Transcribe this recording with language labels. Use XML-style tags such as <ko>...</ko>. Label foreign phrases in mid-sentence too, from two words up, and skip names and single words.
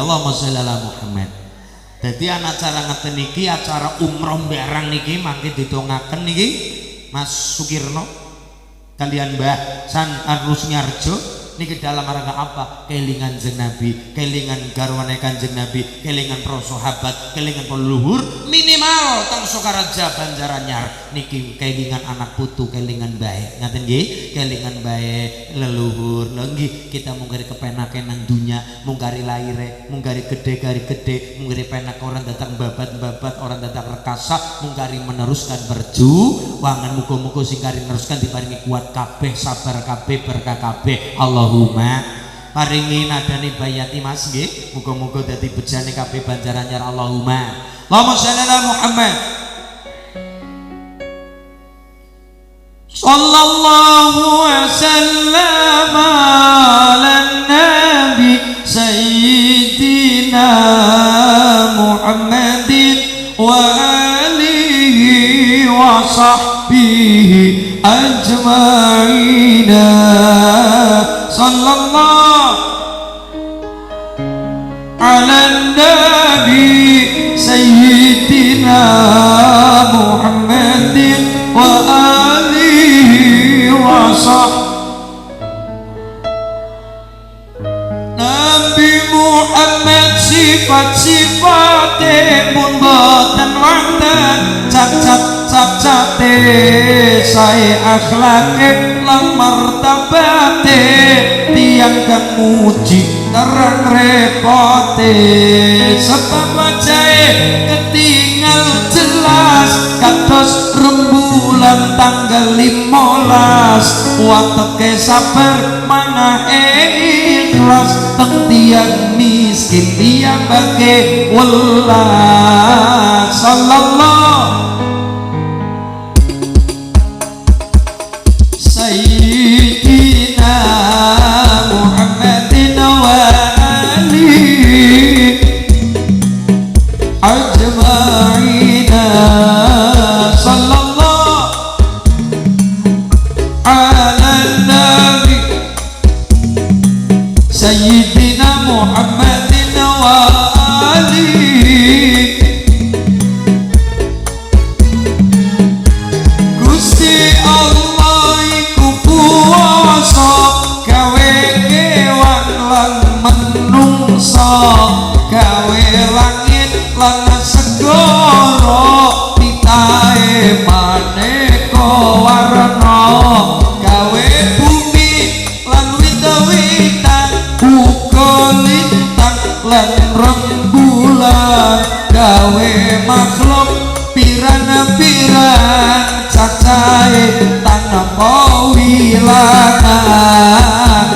<ar>اللهم صل على محمد.</ar> <jv>Jadi acara ngeten niki acara umroh barang niki mangke didongaken niki Mas Sukirno kalian Mbah San Rusmiarjo niki dalam rangka apa? Kelingan Kanjeng Nabi, kelingan garwane Kanjeng Nabi, kelingan para sahabat, kelingan leluhur, minimal teng Sokaraja Banjaranyar niki kelingan anak putu, kelingan bae. Ngaten nggih, kelingan bae leluhur. Lho nggih, kita munggari kepenaken nang dunya, munggari laire, munggari gede, munggari penak</jv> <id>orang datang</id> <jv>babat,</jv> <id>orang datang</id> <jv>rekasa, munggari</jv> <id>meneruskan berjuangan.</id> <jv>Muga-muga sing kari neruskan diparingi kuat kabeh, sabar kabeh, berkah kabeh. Allahumma paringi nadani bayati Mas nggih. Muga-muga dadi bejane kabeh Banjaranyar.</jv> <ar>اللهم صل على محمد. صلى الله وسلم على نبي سيدنا محمد وآله وصحبه أجمعين. صلى الله على نبي سيدنا محمد وآله وصحبه.</ar> <jv>Nabi Muhammad sifat-sifate pun boten wonten cacat-cacate, sae akhlake lan martabate, tiang kang muji terang repote, sebab wajahe ketinggal jelas kados rembulan tanggal 15. Wateke sabar manahe ikhlas teng tiang miskin tiang bage welas.</jv> <ar>صلى الله سيدنا محمد وآله أجمعين. صلى الله على نبي سيدنا محمد وآله.</ar> <jv>Gusti Allah iku kuwasa gawe kewan lan menungsa, gawe langit lan segara, titahe maneka warna, gawe bumi lan wit-witan, uga lintang lan rembulan, gawe makhluk pirang-pirang cacahe tanpa wilangan.</jv>